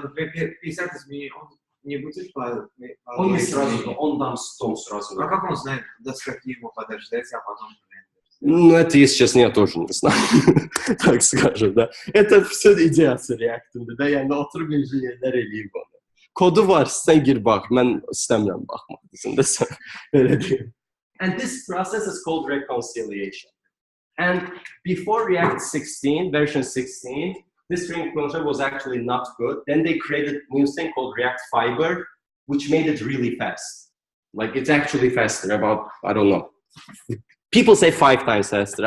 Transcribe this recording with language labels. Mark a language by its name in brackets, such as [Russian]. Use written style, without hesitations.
[Russian] Например, 50 изменений, он не будет по... Он не сразу, он там сразу. А как он знает, до скольки ему подождать, а потом... Ну, это, если честно, я тоже не знаю, так скажем, да. Это все [Turkish] идеası React'ın da, yani oturup injiniyerler eləyir bunu. Kodu var, sen gir bak, ben istemiyorum bakmak dışında, öyle diyeyim. [English] And this process is called reconciliation. And before React 16, version 16, this string closure was actually not good. Then they created a new thing called React Fiber, which made it really fast. Like, it's actually faster, about, I don't know. People say 5 times faster.